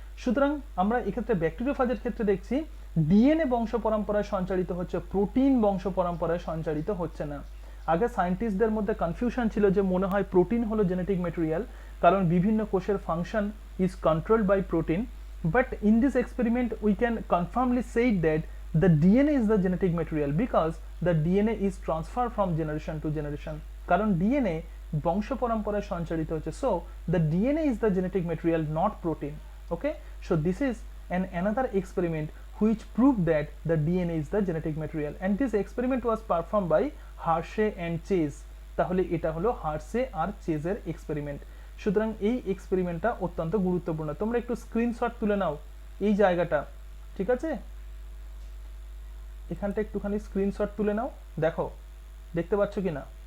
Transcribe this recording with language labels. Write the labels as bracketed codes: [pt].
[bn] সুতরাং আমরা এক্ষেত্রে ব্যাকটেরিওফাজের ক্ষেত্রে দেখছি ডিএনএ বংশ পরম্পরায় সঞ্চারিত হচ্ছে, প্রোটিন বংশ পরম্পরায় সঞ্চারিত হচ্ছে না। আগে সায়েন্টিস্টদের মধ্যে কনফিউশন ছিল যে মনে হয় প্রোটিন হলো জেনেটিক মেটেরিয়াল, কারণ বিভিন্ন কোষের [en] Function is controlled by protein. But in this experiment we can confirmly say that the DNA is the genetic material because the DNA is transferred from generation to generation. [bn] কারণ DNA বংশ পরম্পরায় সঞ্চারিত হচ্ছে, [en] so the DNA is the genetic material, not protein. Okay, so this is another experiment which proved that the DNA is the genetic material, and this experiment was performed by Hershey and Chase. [bn] তাহলে এটা হলো Hershey আর চেজের experiment. সুতরাং এই এক্সপেরিমেন্টটা অত্যন্ত গুরুত্বপূর্ণ। তোমরা একটু screenshot তুলে নাও এই জায়গাটা, ঠিক আছে? এখানটা একটুখানি স্ক্রিনশট তুলে নাও, দেখো দেখতে পাচ্ছ কিনা?